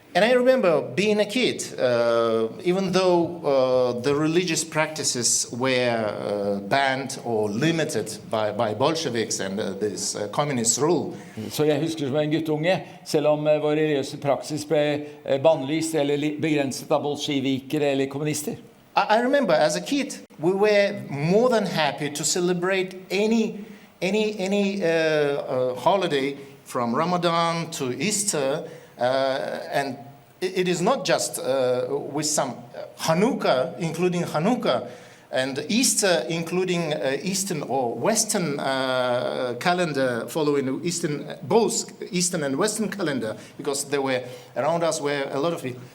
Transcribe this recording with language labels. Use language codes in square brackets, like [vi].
[en] And I remember being a kid, even though the religious practices were banned or limited by Bolsheviks and this communist rule. [no] Så jeg husker som en guttunge, selv om vår religiøse praksis ble bannlyst eller begrenset av bolsjevikere eller kommunister. [en] I remember as a kid, we were more than happy to celebrate any holiday from Ramadan to Easter. And it is not just with some Hanukkah, including Hanukkah, and Easter, including Eastern or Western calendar, following both Eastern and Western calendar, because there were around us were a lot of people.